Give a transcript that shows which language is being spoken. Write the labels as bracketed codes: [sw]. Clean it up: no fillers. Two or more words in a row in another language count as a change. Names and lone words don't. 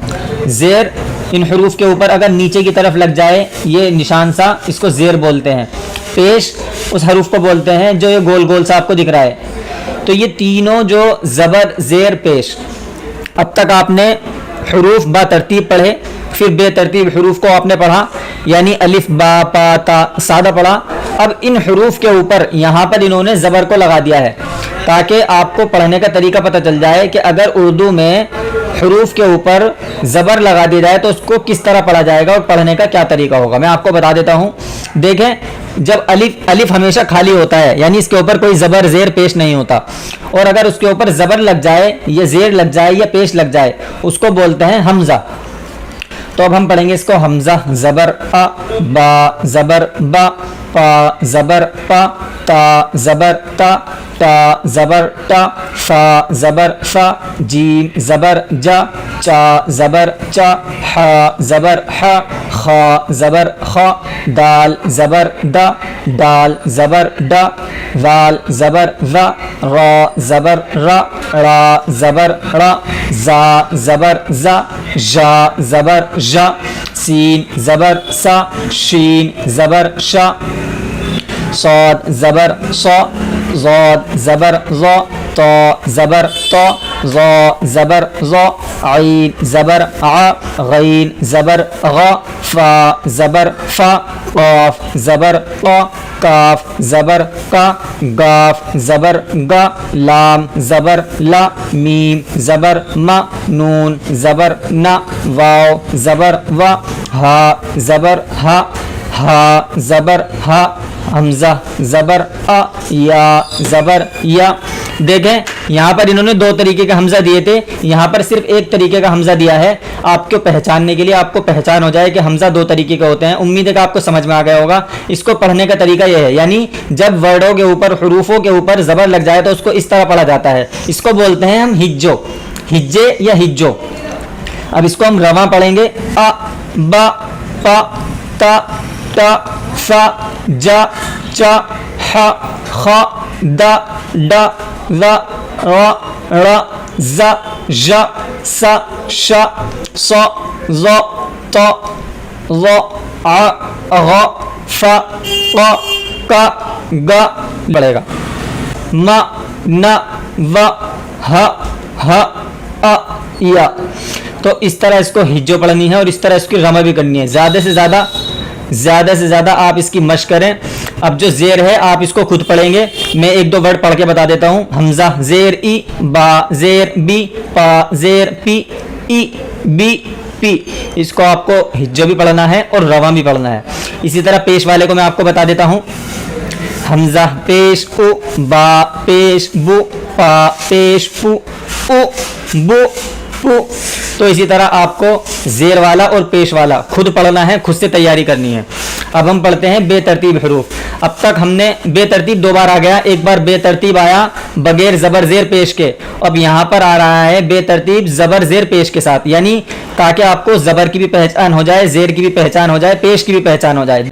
[ur] زیر ان حروف کے اوپر اگر نیچے کی طرف لگ جائے یہ نشان سا اس کو زیر بولتے ہیں. پیش اس حروف کو بولتے ہیں جو یہ گول گول سا آپ کو دکھ رہا ہے. تو یہ تینوں جو زبر زیر پیش. اب تک آپ نے حروف با ترتیب پڑھے, پھر بے ترتیب حروف کو آپ نے پڑھا یعنی الف با پا تا سادہ پڑھا. اب ان حروف کے اوپر یہاں پر انہوں نے زبر کو لگا دیا ہے تاکہ آپ کو پڑھنے کا طریقہ پتہ چل جائے کہ اگر اردو میں حروف کے اوپر زبر لگا دی جائے تو اس کو کس طرح پڑھا جائے گا اور پڑھنے کا کیا طریقہ ہوگا. میں آپ کو بتا دیتا ہوں. دیکھیں جب الف ہمیشہ خالی ہوتا ہے یعنی اس کے اوپر کوئی زبر زیر پیش نہیں ہوتا, اور اگر اس کے اوپر زبر لگ جائے یا زیر لگ جائے یا پیش لگ جائے اس کو بولتے ہیں حمزہ. تو اب ہم پڑھیں گے اس کو. حمزہ زبر ا با زبر با پا زبر پا، تا زبر تا، تا زبر تا، فا زبر فا، جیم زبر جا، چا زبر چا، حا زبر حا، خا زبر خا، دال زبر دا، دال زبر ڈا، وال زبر وا، را زبر را، را زبر را، زا زبر زا، جا زبر جا، سین زبر سا، شین زبر شا، صاد زبر صا، ضاد زبر ضا، طا زبر طا، ظا زبر ظا، عین زبر ع، غین زبر غا، فا زبر فا، قاف زبر قا، کاف زبر کا، گاف زبر گا، لام زبر لا، میم زبر ما، نون زبر نا، واو زبر وا، ہا زبر ہا، ہا زبر ہا، حمزہ زبر ا، یا زبر یا۔ دیکھیں یہاں پر انہوں نے دو طریقے کا حمزہ دیے تھے، یہاں پر صرف ایک طریقے کا حمزہ دیا ہے آپ کو پہچاننے کے لیے، آپ کو پہچان ہو جائے کہ حمزہ دو طریقے کے ہوتے ہیں۔ امید ہے کہ آپ کو سمجھ میں آ گیا ہوگا۔ اس کو پڑھنے کا طریقہ یہ ہے، یعنی جب ورڈوں کے اوپر، حروفوں کے اوپر زبر لگ جائے تو اس کو اس طرح پڑھا جاتا ہے، اس کو بولتے ہیں ہم ہجو، ہجے یا ہجو۔ اب اس کو ہم رواں پڑھیں گے، ا با پا تا تا فا جا چا ح خ دا ڈا ذا را ڑ ز ژ س ش ص ظ ط ظ ع غ ف ق ق گ پڑے گا، م ن و ہ ہ ا یا۔ تو اس طرح اس کو ہجو پڑھنی ہے اور اس طرح اس کی رمہ بھی کرنی ہے۔ زیادہ سے زیادہ آپ اس کی مشق کریں۔ اب جو زیر ہے آپ اس کو خود پڑھیں گے، میں ایک دو ورڈ پڑھ کے بتا دیتا ہوں۔ حمزہ زیر ای، با زیر بی، پا زیر پی، ای بی پی، اس کو آپ کو ہجو بھی پڑھنا ہے اور رواں بھی پڑھنا ہے۔ اسی طرح پیش والے کو میں آپ کو بتا دیتا ہوں، حمزہ پیش او، با پیش بو، پا پیش پو، او بو پو۔ تو اسی طرح آپ کو زیر والا اور پیش والا خود پڑھنا ہے، خود سے تیاری کرنی ہے۔ اب ہم پڑھتے ہیں بے ترتیب حروف۔ اب تک ہم نے بے ترتیب دو بار آ گیا، ایک بار بے ترتیب آیا بغیر زبر زیر پیش کے، اب یہاں پر آ رہا ہے بے ترتیب زبر زیر پیش کے ساتھ، یعنی تاکہ آپ کو زبر کی بھی پہچان ہو جائے، زیر کی بھی پہچان ہو جائے، پیش کی بھی پہچان ہو جائے۔